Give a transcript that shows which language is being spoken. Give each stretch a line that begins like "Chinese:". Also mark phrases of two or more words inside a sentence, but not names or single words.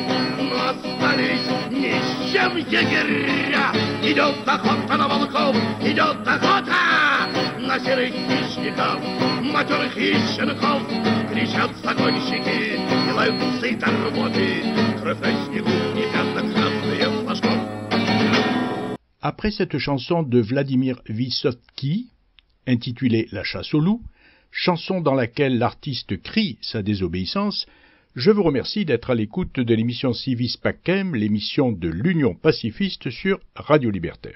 Russian: Но остались ни с чем егеря. Идет охота на волков, идет охота на серых хищников, матерых и щенков. Кричат загонщики, делают сыто работы. Кровь на снегу и пятна-красные флажков.
French: Après cette chanson de Vladimir Vysotsky, intitulée La chasse au loup, chanson dans laquelle l'artiste crie sa désobéissance, je vous remercie d'être à l'écoute de l'émission Civis Pacem, l'émission de l'Union pacifiste sur Radio Libertaire.